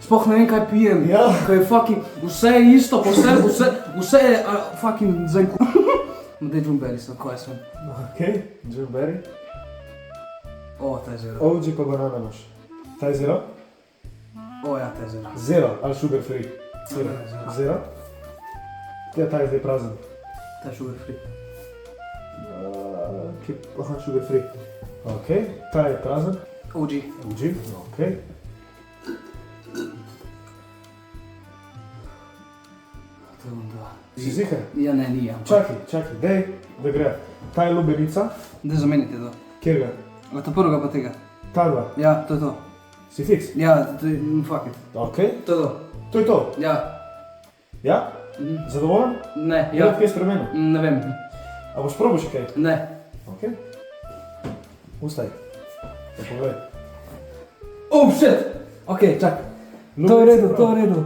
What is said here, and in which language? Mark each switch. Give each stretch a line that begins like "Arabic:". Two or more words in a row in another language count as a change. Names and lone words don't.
Slovenian: Sploh ne vem kaj pijem. Ja. Ko je fucking, vse je isto, pa vse je fucking zenku. Daj džumberi sem, ko je sem. Ok, Jim Berry. O, ta je zero. OG pa banana imaš. Ta je zero? O, ja, ta je zero.
English: Zero, ali sugar free? Zero.
Slovenian: Zero. Zero? Ja, ta je zdaj prazen. Ta je
English: sugar free. Aha, sugar free.
Slovenian: Ok, ta je prazen. OG. OG, ok. To je onda. Si zihar? Ja, ne, ni, ampak. Čakaj, dej, da gre. Ta je lubenica. Daj zamenite to. Kjer ga? A ta prvega pa tega. Ta dva. Ja, to je to. Si fiks? Ja,
English: fuck it.
Slovenian: Ok, To je to. to je to. Ja. Ja? Mhm. Zadovoljen? Ne, Ja. ja. Kaj spremenil? Ne vem. A boš probal še kaj? Ne. Ok. Ustaj. Ja, pogledaj.
English: Oh, shit!
Slovenian: Ok, čak. To je v redu, to je v redu.